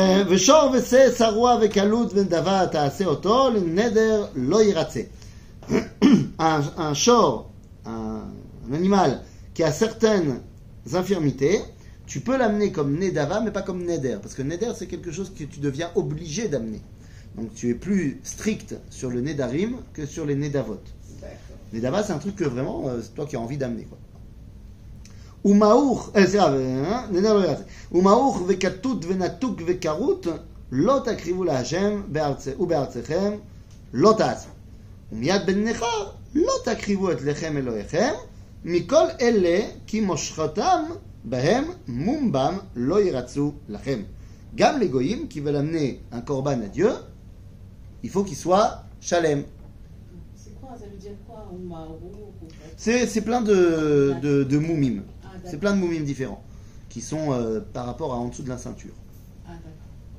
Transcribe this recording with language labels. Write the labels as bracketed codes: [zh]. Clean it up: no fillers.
[he] ושור ושה שרוע וקלות ונדבה תעשה אותו לנדר לא ירצה. [fr] Un shor, un animal qui a certaines infirmités, tu peux l'amener comme nedava, mais pas comme neder, parce que neder c'est quelque chose que tu deviens obligé d'amener. Donc tu es plus strict sur le nedarim que sur les nedavot. Nedava c'est un truc que vraiment c'est toi qui as envie d'amener quoi. [he] ומעוך, נדר לא יעשה. ומעוך וכתות ונתוק וכרות לא תקריבו להשם ובארצכם לא תעשו. ומיד בן נכר לא תקריבו את לחם אלוהיכם מכל אלה כי מושכתם בהם מומבם לא ירצו לכם. גם לגויים [fr] qui veulent amener un korban à Dieu, il faut qu'il soit shalem. C'est quoi? Ça veut dire quoi? Ou marouf, ou- C'est plein de moumim. Ah, d'accord. C'est plein de moumim différents qui sont par rapport à en dessous de la ceinture. Ah, d'accord.